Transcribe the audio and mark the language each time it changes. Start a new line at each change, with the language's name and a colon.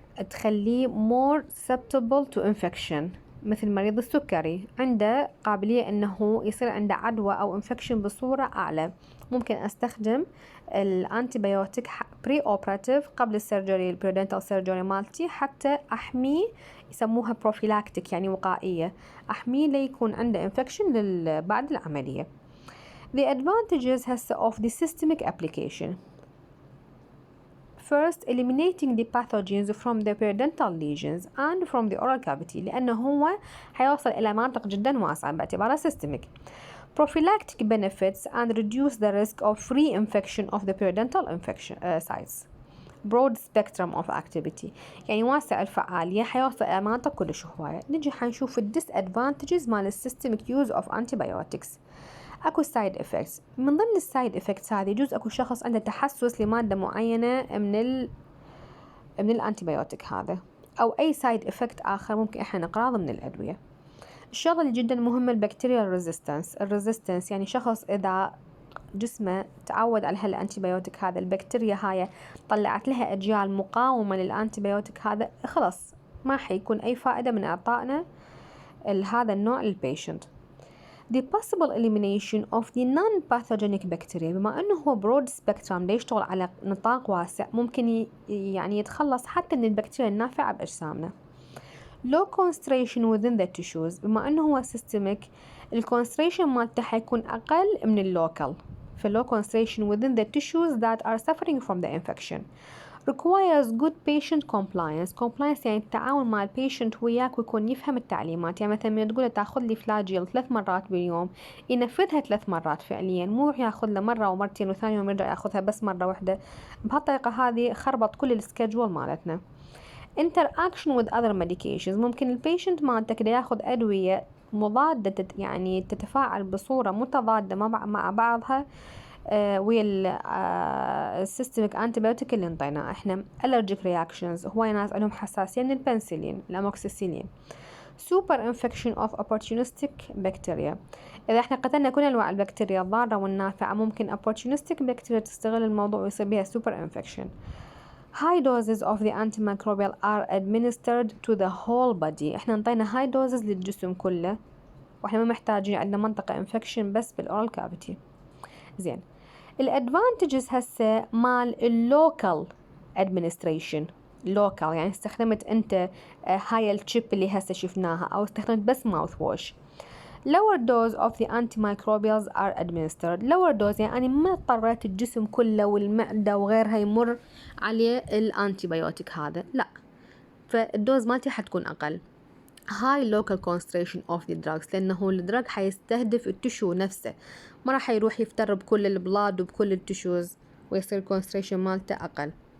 Arabic: تخليه
English: more susceptible to infection،
Arabic: مثل مريض السكري عنده قابلية أنه يصير عنده عدوى أو infection بصورة أعلى، ممكن أستخدم الأنتيبيوتيك بري أوبراتيف قبل السيرجري البيرودنتال سيرجري مالتي حتى أحميه، يسموها بروفيلاكتيك يعني وقائية، أحميه ليكون عنده infection بعد العملية.
English: The advantages هسه of the systemic application: First, eliminating the pathogens from the periodontal lesions and from the oral cavity،
Arabic: لأنه هو حيوصل إلى مناطق جدا واسعة باعتباره
English: systemic. Prophylactic benefits and reduce the risk of reinfection of the periodontal infection sites. Broad spectrum of activity
Arabic: يعني واسع الفعالية، حيوصل إلى مناطق كلش هواية. نجي حنشوف disadvantages مال systemic use of antibiotics. اكو سايد افكتس. من ضمن السايد افكتس هذه يجوز اكو شخص عنده تحسس لماده معينه من الانتيبيوتيك هذا، او اي سايد افكت اخر ممكن احنا نقراه ضمن الادويه. الشغله اللي جدا مهمه البكتيريال ريزيستنس يعني شخص اذا جسمه تعود على هالانتيبيوتيك هذا، البكتيريا هاي طلعت لها اجيال مقاومه للانتيبيوتيك هذا، خلاص ما حيكون اي فائده من اعطائنا هذا النوع للبيشنت.
English: The possible elimination of the non-pathogenic bacteria،
Arabic: بما أنه هو broad spectrum يشتغل على نطاق واسع، ممكن يعني يتخلص حتى من البكتيريا النافعة بأجسامنا.
English: Low concentration within the tissues،
Arabic: بما أنه هو systemic الكونستريشن مالته حيكون أقل من اللوكال،
English: فالlow concentration within the tissues that are suffering from the infection. requires good patient compliance
Arabic: يعني التعاون مع البيشنت وياك ويكون يفهم التعليمات. يعني مثلا من تقول تاخذ لي فلاجيل 3 مرات باليوم ينفذها 3 مرات فعليا، مو ياخذ له مرة ومرتين وثاني يوم يرجع ياخذها بس مرة واحدة. بهالطريقة هذه خربط كل السكجول مالتنا.
English: interaction with other medications،
Arabic: ممكن البيشنت مالتك دا ياخذ أدوية مضادة يعني تتفاعل بصورة متضادة مع بعضها ويا السيستميك انتيبيوتيك اللي انطيناه احنا.
English: allergic reactions،
Arabic: هواي ناس عندهم حساسية من البنسلين الاموكسيسيلين.
English: super infection of opportunistic bacteria،
Arabic: إذا احنا قتلنا كل أنواع البكتيريا الضارة والنافعة ممكن opportunistic bacteria تستغل الموضوع ويصير بها super infection.
English: high doses of the antimicrobial are administered to the whole body،
Arabic: احنا انطينا high doses للجسم كله واحنا ما محتاجين، عندنا منطقة infection بس بالأورال كافيتي. زين، الادفانتجز هسه مال اللوكال ادمنستريشن. لوكال يعني استخدمت انت هاي الشيب اللي هسه شفناها او استخدمت بس ماوث ووش.
English: lower dose of the antimicrobials are administered.
Arabic: lower dose يعني ما اضطريت الجسم كله والمعدة وغيرها يمر عليه الانتيبيوتيك هذا، لا، فالدوز مالتي حتكون اقل.
English: high local concentration of the drugs،
Arabic: لأنه الدراج حيستهدف التشو نفسه، ما راح يروح يفتر بكل البلاد وبكل التشوز ويصير concentration مالته أقل.